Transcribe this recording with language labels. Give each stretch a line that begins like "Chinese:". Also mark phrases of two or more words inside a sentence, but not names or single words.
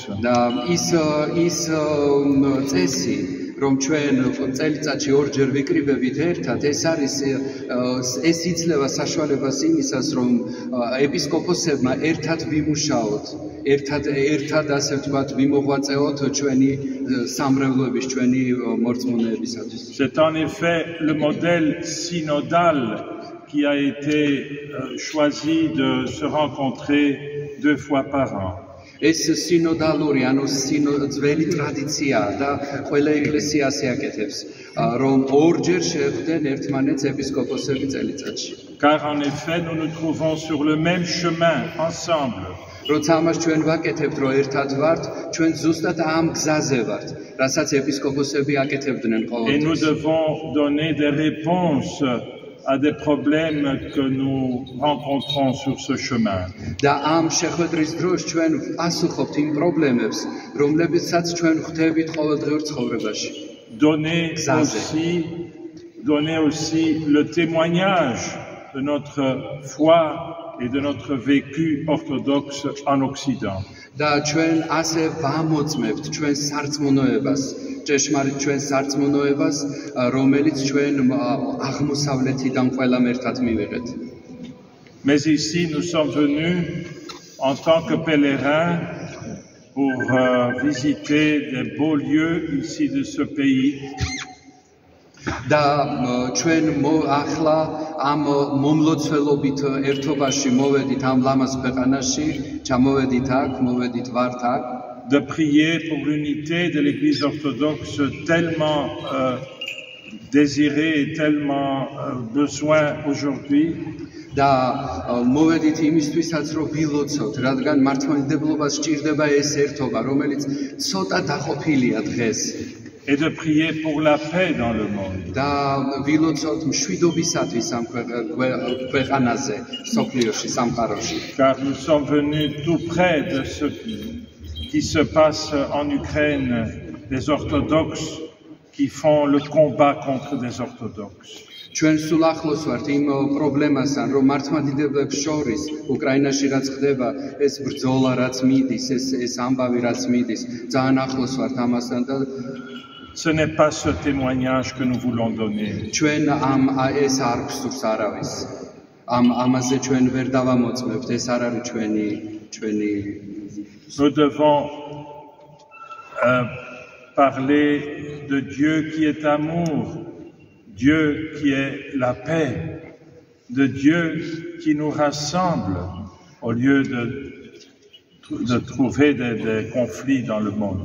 Georgian: და ის წესი, რომ ჩვენ წელიწადში ორჯერ ვიკრიბებით ერთად, ეს იძლევა საშუალებას იმისას, რომ ეპისკოპოსებმა ერთად ვიმუშაოთ, ერთად ასე ვთქვათ, ვიმოღვაწეოთ ჩვენი სამრევლოების, ჩვენი მორწმუნეებისათვის.
French: C'est en effet le modèle synodal qui a été choisi de se rencontrer 2 fois par an.
Georgian: ეს სინოდალური, ანუ ძველი ტრადიციაა და ყველა ეკლესია ასე აკეთებს, რომ ორჯერ შეხვდნენ ერთმანეთს ეპისკოპოსები წელიწადში.
French: Car en effet, nous nous trouvons sur le même chemin, ensemble.
Georgian: როცა ამას ჩვენ ვაკეთებთ, რომ ერთად ვართ, ჩვენ ზუსტად ამ გზაზე ვართ, რასაც ეპისკოპოსები აკეთებდნენ ყოველთვის.
French: Et nous devons donner des réponses à des problèmes que nous rencontrons sur ce chemin.
Georgian: და ამ შეხვედრის დროს ჩვენ ვპასუხობთ იმ პრობლემებს, რომლებიცაც ჩვენ ხვდებით ყოველდღიურ ცხოვრებაში.
French: Donner aussi le témoignage de notre foi et de notre vécu orthodoxe en Occident.
Georgian: და ჩვენ ასე ვამოწმებთ ჩვენ სარწმუნოებას, ჭეშმარიტ ჩვენ სარწმუნოებას, რომელიც ჩვენ აღმოსავლეთიდან ყველამ ერთად მივიღეთ.
French: Mais ici nous sommes venus en tant que pèlerins pour visiter des beaux lieux ici de ce pays.
Georgian: და ჩვენ ახლა ამ მომლოცველობით ერთობაში მოვედით ამ ლამაზ ქვეყანაში, ჩამოვედით აქ, მოვედით ვართ აქ.
French: De prier pour l'unité de l'Église orthodoxe tellement désirée et tellement besoin aujourd'hui.
Georgian: და მოვედით იმისთვისაც რომ ვილოცოთ, რადგან მართლმადიდებლობას სჭირდება ეს ერთობა, რომელიც ცოტა დაყოფილია დღეს.
French: Et de prier pour la paix dans le monde.
Georgian: და ვილოცოთ მშვიდობისათვის ამ ქვეყანაზე, სოფლიოში, სამყაროში.
French: Car nous sommes venus tout près de ce qui se passe en Ukraine, des orthodoxes qui font le combat contre des orthodoxes.
Georgian: ჩვენ სულ ახლოს ვართ იმ პრობლემასთან, რომ მართლმადიდებლებს შორის უკრაინაში რაც ხდება, ეს ბრძოლა რაც მიდის, ეს ამბავი რაც მიდის, ძალიან ახლოს ვართ ამასთან და
French: Ce n'est pas ce témoignage que nous voulons donner.
Georgian: ჩვენ ეს არ გვსურს არავის. ამაზე ჩვენ ვერ დავამოწმებთ, ეს არ არის ჩვენი
French: Nous devons parler de Dieu qui est amour, Dieu qui est la paix, de Dieu qui nous rassemble au lieu de trouver des conflits dans le monde.